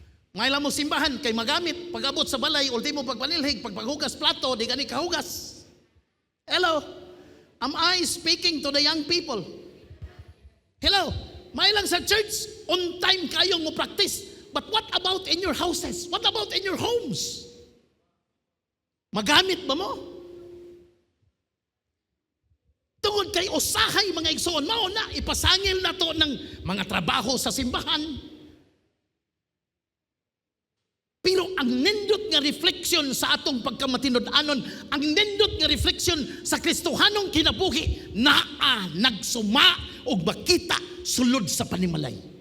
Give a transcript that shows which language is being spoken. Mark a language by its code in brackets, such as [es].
[ceb] Ngayon mo simbahan, kay magamit, pag-abot sa balay, ultimo pagpanilhig, pagpaghugas plato, di gani kahugas. Hello? [en] Am I speaking to the young people? Hello? [ceb] May lang sa [en] church, on time [ceb] kayong mo [en] practice. But what about in your houses? What about in your homes? [ceb] Magamit ba mo? Tungod kay usahay mga igsoon, mao na ipasangil na to ng mga trabaho sa simbahan. Pero ang nindot nga refleksyon sa atong pagkamatinud-anon, ang nindot nga refleksyon sa Kristohanong kinabuhi, naa nagsuma o makita sulod sa panimalay.